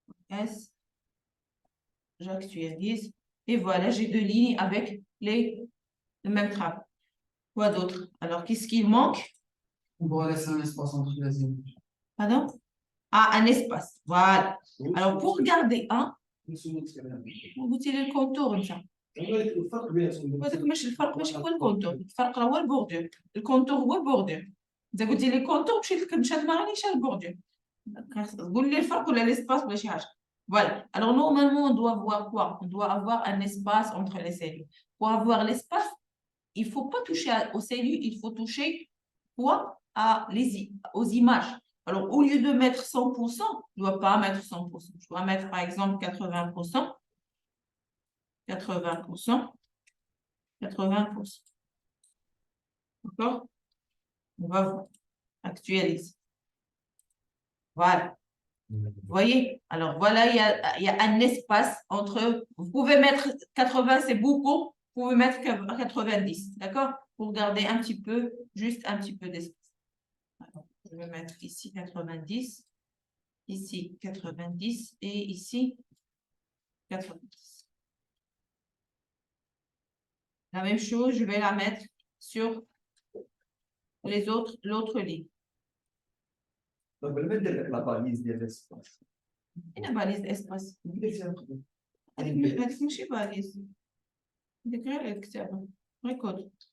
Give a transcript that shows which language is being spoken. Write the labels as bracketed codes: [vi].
[fr] S. J'actualise. Et voilà, j'ai 2 lignes avec le même travail. Quoi d'autre? Alors, qu'est-ce qui manque? On va laisser un espace entre les images. Pardon? Ah, un espace. Voilà. Alors, pour garder un, vous tirez le contour, ça. [ar] ماشي الفرق ماشي هو الكونتور. الفرق هو البوردور. الكونتور هو البوردور. إذا قلتي لي كونتور مشات ما غاديش البوردور. قول لي الفرق ولا l'espace ولا شي حاجة. [fr] Voilà. Alors, normalement, on doit avoir quoi? On doit avoir un espace entre les cellules. Pour avoir l'espace, il ne faut pas toucher aux cellules, il faut toucher quoi? Aux images. Alors, au lieu de mettre 100%, je ne dois pas mettre 100%. Je dois mettre, par exemple, 80%. 80%. 80%. D'accord? On va voir. Actualise. Voilà. Vous voyez? Alors, voilà, il y a un espace entre... Vous pouvez mettre 80, c'est beaucoup. Vous pouvez mettre 90. D'accord? Pour garder un petit peu, juste un petit peu d'espace. Je vais mettre ici 90. Ici 90. Et ici 90. La même chose, je vais la mettre sur l'autre ligne. [ar] طيب لما ندير لك لا باليز ديال الاسباس هنا باليز اسباس هذيك ماشي باليز هذيك غير الكتابه غير كود